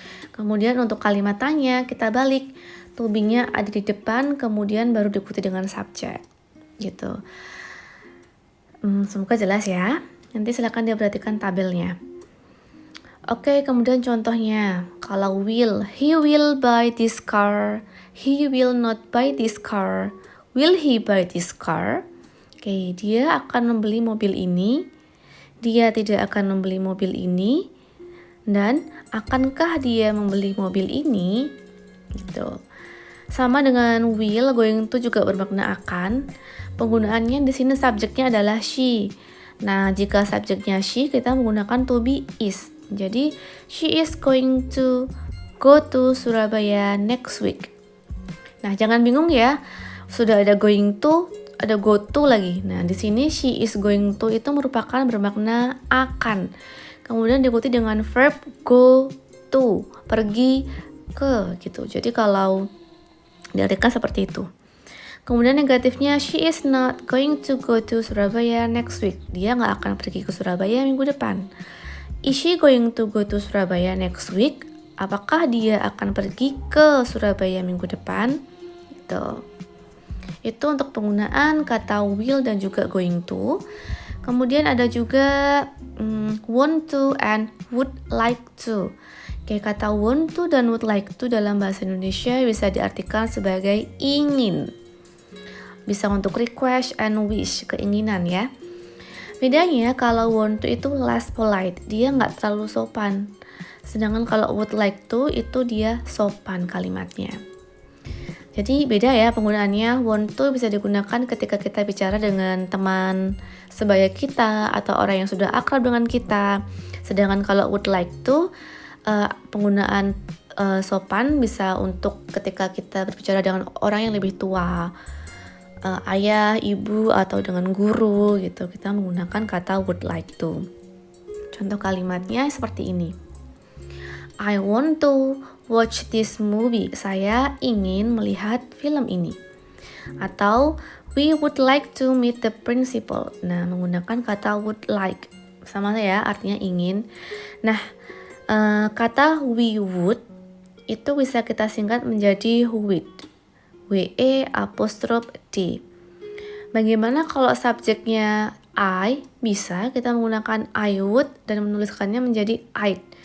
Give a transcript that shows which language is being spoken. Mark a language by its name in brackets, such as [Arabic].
[Indonesian] Kemudian untuk kalimat tanya, kita balik. To be-nya ada di depan, kemudian baru diikuti dengan subjek. Gitu. Semoga jelas ya. Nanti silakan diperhatikan tabelnya. Oke, kemudian contohnya. Kalau [English] will, he will buy this car. He will not buy this car. Will he buy this car? [Indonesian] Oke, dia akan membeli mobil ini. Dia tidak akan membeli mobil ini. Dan akankah dia membeli mobil ini? Gitu. Sama dengan will, going to juga bermakna akan. Penggunaannya di sini subjeknya adalah she. Nah, jika subjeknya she, kita menggunakan to be is. Jadi, [English] she is going to go to Surabaya next week. [Indonesian] Nah, jangan bingung ya. Sudah ada going to, ada go to lagi. Nah, di sini she is going to itu merupakan bermakna akan. Kemudian diikuti dengan verb go to, pergi ke gitu. Jadi kalau diartikan seperti itu. Kemudian negatifnya, [English] she is not going to go to Surabaya next week. [Indonesian] Dia nggak akan pergi ke Surabaya minggu depan. [English] Is she going to go to Surabaya next week? [Indonesian] Apakah dia akan pergi ke Surabaya minggu depan? Gitu. Itu untuk penggunaan kata will dan juga going to. Kemudian ada juga want to and would like to. Kayak kata want to dan would like to dalam bahasa Indonesia bisa diartikan sebagai ingin. Bisa untuk request and wish, keinginan ya. Bedanya kalau want to itu less polite, dia nggak terlalu sopan. Sedangkan kalau would like to itu dia sopan kalimatnya. Jadi beda ya penggunaannya. Want to bisa digunakan ketika kita bicara dengan teman sebaya kita atau orang yang sudah akrab dengan kita. Sedangkan kalau would like to, penggunaan sopan bisa untuk ketika kita berbicara dengan orang yang lebih tua, ayah, ibu, atau dengan guru gitu. Kita menggunakan kata would like to. Contoh kalimatnya seperti ini. [English] I want to watch this movie. [Indonesian] Saya ingin melihat film ini. Atau [English] we would like to meet the principal. [Indonesian] Nah, menggunakan kata would like. Sama ya, artinya ingin. Nah, kata we would itu bisa kita singkat menjadi would. W-E apostrof D. Bagaimana kalau subjeknya I? Bisa kita menggunakan I would dan menuliskannya menjadi I'd.